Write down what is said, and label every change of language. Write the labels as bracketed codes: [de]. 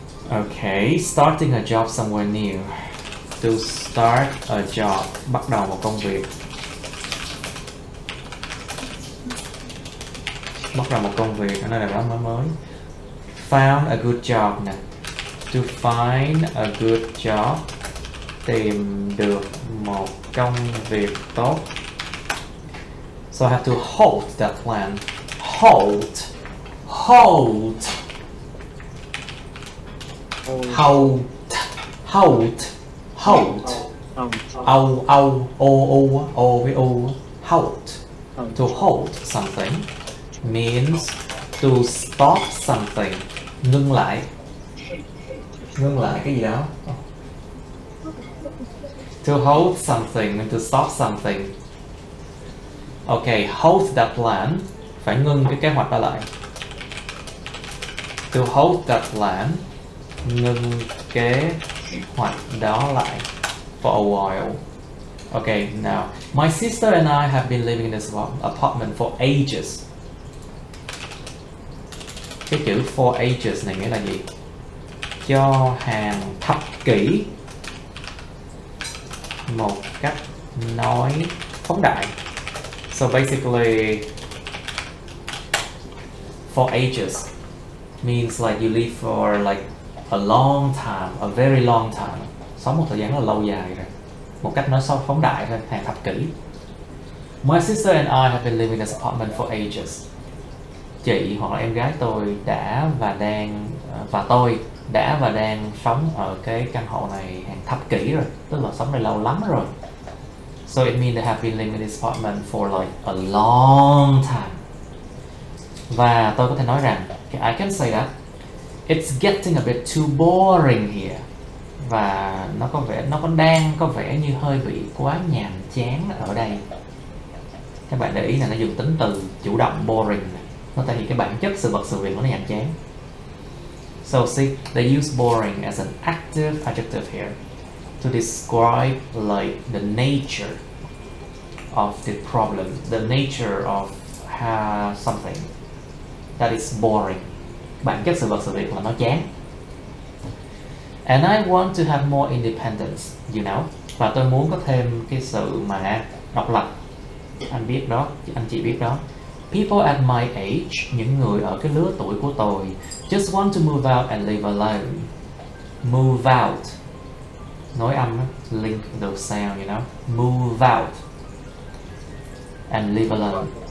[en] Okay, starting a job somewhere new. To start a job, [vi] bắt đầu một công việc. Bắt đầu một công việc ở nơi nào đó mới. [en] Found a good job [vi] nè. [en] To find a good job, [vi] tìm được một công việc tốt. [en] So I have to hold that plan. Hold. Hold. Hold. Hold. Hold. O, O, O, O với O. Hold. To hold something means to stop something. [vi] Ngưng lại. Ngưng lại cái gì đó. [en] To hold something means to stop something. Okay, hold that plan. [vi] Phải ngưng cái kế hoạch đó lại. [en] To hold that plan. [vi] Ngưng kế hoạch đó lại. [en] For a while. Okay, now my sister and I have been living in this apartment for ages. [vi] Cái chữ for ages này nghĩa là gì? Cho hàng thập kỷ. Một cách nói phóng đại. [en] So basically, for ages means like you live for like a long time, a very long time. [vi] Sống một thời gian rất là lâu dài rồi. Một cách nói phóng đại thôi, hàng thập kỷ. [en] My sister and I have been living in this apartment for ages. [vi] Chị hoặc là em gái tôi đã và đang sống ở cái căn hộ này hàng thập kỷ rồi, tức là sống đây lâu lắm rồi. [en] So it means they have been living in this apartment for like a long time. [vi] Và tôi có thể nói rằng, [en] I can say that it's getting a bit too boring here. [vi] Và nó đang có vẻ như hơi bị quá nhàm chán ở đây. Các bạn để ý là nó dùng tính từ chủ động boring. Nó thể hiện cái bản chất sự vật sự việc nó nhàm chán. [en] So see, they use boring as an active adjective here to describe like the nature of the problem, the nature of something that is boring. [vi] Bản chất sự vật sự việc là nó chán. [en] And I want to have more independence, you know. [vi] Và tôi muốn có thêm cái sự mà độc lập. Anh biết đó, anh chị biết đó. [en] People at my age, [vi] những người ở cái lứa tuổi của tôi, [en] just want to move out and live alone. Move out. [vi] Nói âm đó, [en] link the sound, you know. Move out and live alone.